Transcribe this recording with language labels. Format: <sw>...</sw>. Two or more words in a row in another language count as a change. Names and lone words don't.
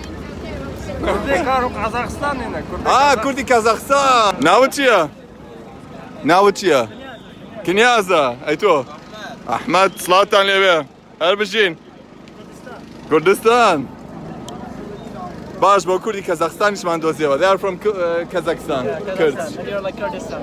<ar>كردي كارو قازاقستان هنا</ar> <ckb>کوردی کازاخستان ناوت چییە؟ ناوت چییە؟ کنیازە ئەی تۆ ئەحمەد سڵاتان لێوێ هەر بژین کوردستان باش بۆ کوردی کەزاخستانیشمان دۆزیەوە</ckb> <en>they are from Kazakhstan Kurds You're like Kurdistan.</en>